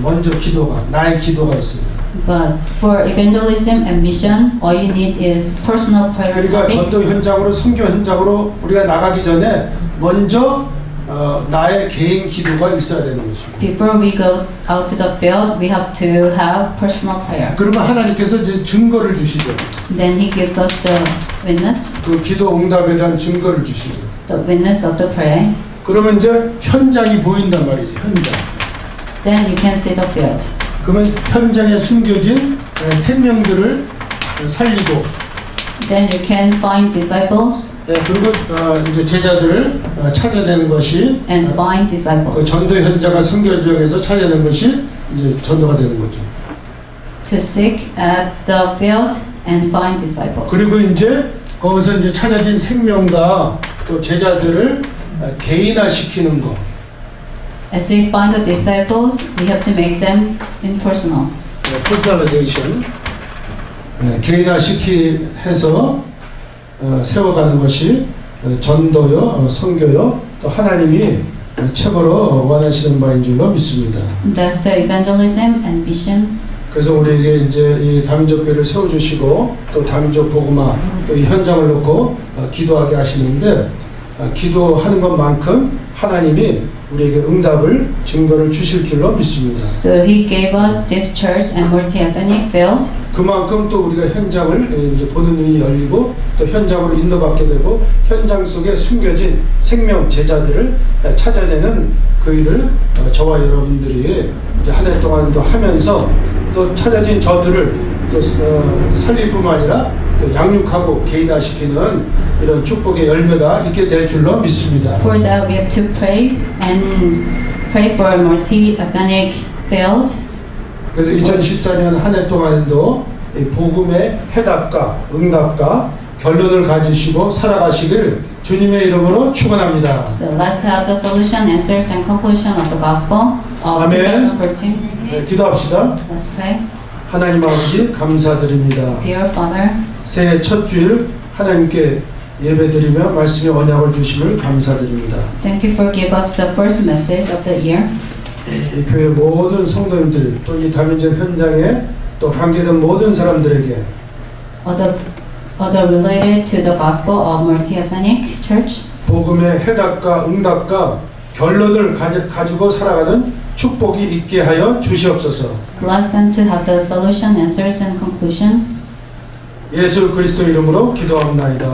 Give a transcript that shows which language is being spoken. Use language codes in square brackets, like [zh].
[ko] 먼저 기도가 나의 기도가 있어요. [en] But for evangelism and mission, all you need is personal prayer [ko] 그러니까 [en] topic. [ko] 전도 현장으로 선교 현장으로 우리가 나가기 전에 먼저 나의 개인 기도가 있어야 되는 것입니다. [en] Before we go out to the field, we have to have personal prayer. [ko] 그러면 하나님께서 이제 증거를 주시죠. [en] Then He gives us the witness, [ko] 그 기도 응답에 대한 증거를 주시죠. [en] the witness of the prayer. [ko] 그러면 이제 현장이 보인단 말이죠. 현장. [en] Then you can see the field. [ko] 그러면 현장에 숨겨진 생명들을 살리고 [en] Then you can find disciples [ko] 그리고 이제 제자들을 찾아내는 것이 [en] and find 그 disciples. [ko] 전도 현장과 선교 현장에서 찾아내는 것이 이제 전도가 되는 거죠. [en] To seek at the field and find disciples. [ko] 그리고 이제 거기서 이제 찾아진 생명과 또 제자들을 개인화시키는 거. [en] As we find the disciples, we have to make them impersonal. 퍼스널라이제이션. [ko] 개인화시키해서 세워가는 것이 전도요, 선교요, 또 하나님이 최고로 원하시는 바인 줄로 믿습니다. [en] That's the evangelism and missions. [ko] 그래서 우리에게 이제 이 다민족 교회를 세워주시고 또 다민족 복음화 또 이 현장을 놓고 기도하게 하시는데 기도하는 것만큼 하나님이 우리에게 응답을 증거를 주실 줄로 믿습니다. [en] So He gave us this church and multi-ethnic field. [ko] 그만큼 또 우리가 현장을 이제 보는 눈이 열리고 또 현장으로 인도받게 되고 현장 속에 숨겨진 생명 제자들을 찾아내는 그 일을 저와 여러분들이 이제 한 해 동안 또 하면서 또 찾아진 저들을 또 살릴 뿐만 아니라 또 양육하고 개인화시키는 이런 축복의 열매가 있게 될 줄로 믿습니다. [en] For that, we have to pray and pray for a multi-ethnic field. [ko] 그래서 2014년 한 해 동안도 이 복음의 해답과 응답과 결론을 가지시고 살아가시길 주님의 이름으로 축원합니다. [en] So let's have the solution, answers, and conclusion of the gospel of Amen. 2014. [ko] 네, 기도합시다. [en] Let's pray. [ko] 하나님 아버지 감사드립니다. [en] Dear Father, [ko] 새해 첫 주일 하나님께 예배드리며 말씀의 언약을 주심을 감사드립니다. [en] thank you for giving us the first message of the year. [ko] 이 교회 모든 성도님들 또 이 다민족 현장에 또 관계된 모든 사람들에게 [en] Other related to the gospel of multi-ethnic church. [ko] 복음의 해답과 응답과 결론을 가지고 살아가는 축복이 있게 하여 주시옵소서. [en] Bless them to have the solution, answers, and conclusion. [ko] 예수 그리스도 이름으로 기도합나이다.